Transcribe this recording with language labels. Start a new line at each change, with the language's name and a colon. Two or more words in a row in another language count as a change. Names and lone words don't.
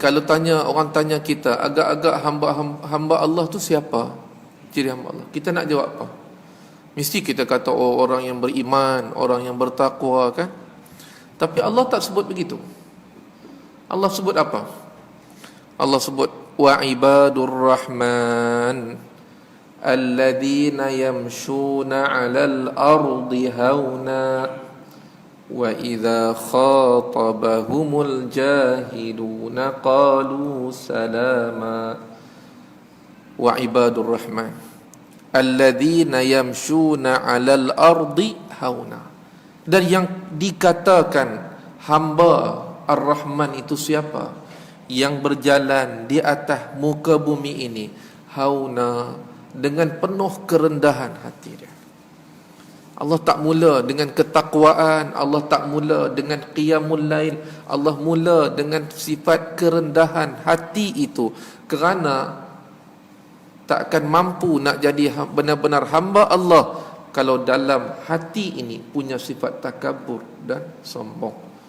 Malay: Kalau orang tanya kita, agak-agak hamba Allah tu siapa? Ciri hamba Allah. Kita nak jawab apa? Mesti kita kata, oh, orang yang beriman, orang yang bertakwa, kan? Tapi Allah tak sebut begitu. Allah sebut apa? Allah sebut,
Arabic: وعباد الرحمن الذين يمشون على الأرض هونا وإذا خاطبهم الجاهلون قالوا سلاما. وعباد الرحمن الذين يمشون على الأرض هونا.
Malay: Dan yang dikatakan hamba Ar-Rahman itu siapa? Yang berjalan di atas muka bumi ini hauna, dengan penuh kerendahan hati dia. Allah tak mula dengan ketakwaan, Allah tak mula dengan
Arabic: قيام الليل,
Malay: Allah mula dengan sifat kerendahan hati itu, kerana tak akan mampu nak jadi benar-benar hamba Allah kalau dalam hati ini punya sifat takabur dan sombong.